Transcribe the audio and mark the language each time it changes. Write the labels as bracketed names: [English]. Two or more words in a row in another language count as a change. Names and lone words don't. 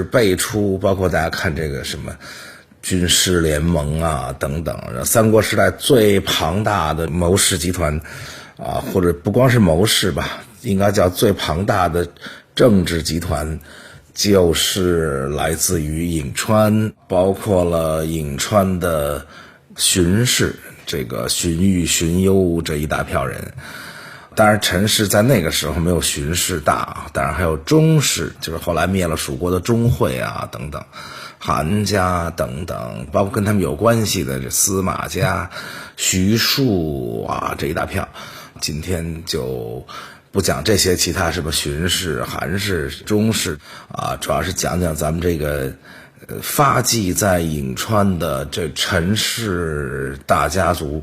[Chinese] 輩出，包括大家看這個什麼軍事聯盟啊等等，三國時代最龐大的謀士集團啊，或者不光是謀士吧，應該叫最龐大的政治集團，就是來自於颍川，包括了颍川的荀氏，這個荀彧、荀攸這一大票人。當然陳氏在那個時候沒有荀氏大，當然還有鍾氏，就是後來滅了蜀國的鍾會啊等等，韓家等等，包括跟他們有關係的這司馬家、徐庶啊這一大票。今天就不講這些其他什麼荀氏、韓氏、鍾氏啊，主要是講講咱們這個發跡在颍川的這陳氏大家族。